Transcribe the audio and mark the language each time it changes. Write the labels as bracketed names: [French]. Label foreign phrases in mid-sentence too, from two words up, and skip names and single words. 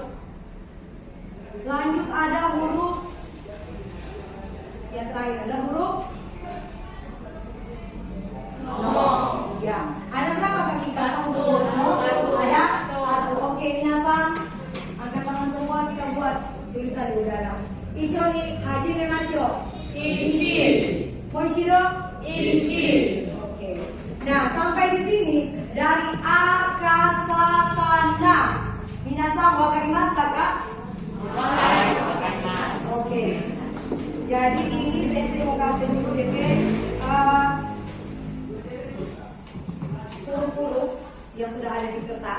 [Indonesian] Lanjut ada huruf yang terakhir, ada huruf no. Ya, ada berapa kaki kata untuk huruf no? Ada 1. Oke, minasang, angkat tangan semua, kita buat tulisan di udara. [Japanese] 一緒に始めましょう. Ichi, Moichido. ichi. [Indonesian] Oke. Nah, sampai di sini dari akasata na. [Japanese] 皆さん分かります kakak? [Indonesian] Oke. Jadi ini sensei mau kasih dulu DP huruf-huruf yang sudah ada di kertas.